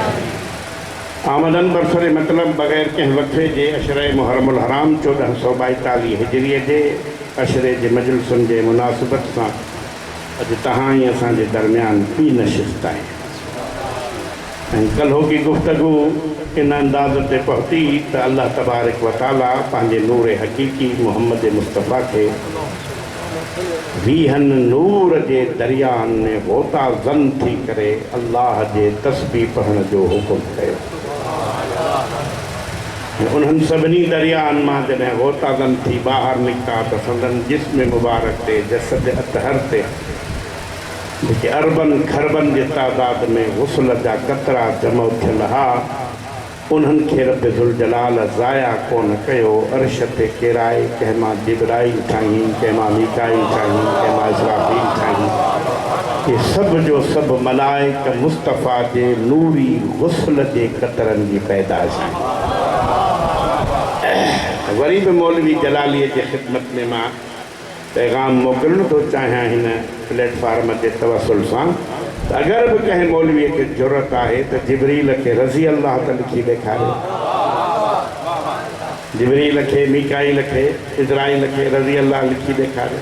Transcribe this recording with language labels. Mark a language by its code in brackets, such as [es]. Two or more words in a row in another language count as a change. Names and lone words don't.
[sd] आमदन बरसर मतलब बग़ैर कंहिं वक़्फ़े जे अशरे मुहर्रमुल हराम 1442 हिजरीअ जे अशरे जे मजलिसुनि जे मुनासिबत सां अॼु तव्हां ई असांजे दरमियान ॿी नशिस्त आहे ऐं कल्हो की गुफ़्तगू इन अंदाज़ ते पहुती त [ar] الله تبارك وتعالى [sd] पंहिंजे नूर हक़ीक़ी मुहम्मद मुस्तफ़ा खे वीहनि नूर जे दरियानि में होता ज़न थी करे अल्लाह जे तस्बीह पढ़ण जो हुकुम कयो। उन्हनि सभिनी दरियानि मां जॾहिं होता ज़न थी ॿाहिरि निकिता त संदन जिस्म मुबारक ते जसद अतहर ते जेके अरबनि खरबनि जे तादाद में गुस्ल जा कतरा जमो थियल हा उन्हनि खे [ar] رب ذو الجلال [sd] ज़ाया कोन कयो। अर्श ते किराए कंहिं मां जिब्राईल ठाही, कंहिं मां मीकाईल ठाही, कंहिं मां इस्राफील ठाही। ये सब जो सब मलाइक मुस्तफ़ा जे नूरी गुस्ल जे कतरनि जी पैदाइश आहे। वरी बि मौलवी जलालीअ जे ख़िदमत में मां पैगाम मोकिलण थो चाहियां हिन प्लेटफॉर्म ते तवसुल सां त अगरि बि कंहिं मौलवीअ खे ज़रूरत आहे त जिबरील खे [ar] رضي الله [sd] त लिखी ॾेखारियो, जिबरील खे, मीकाईल खे, इज़राइल खे [ar] رضي الله [sd] लिखी ॾेखारियो।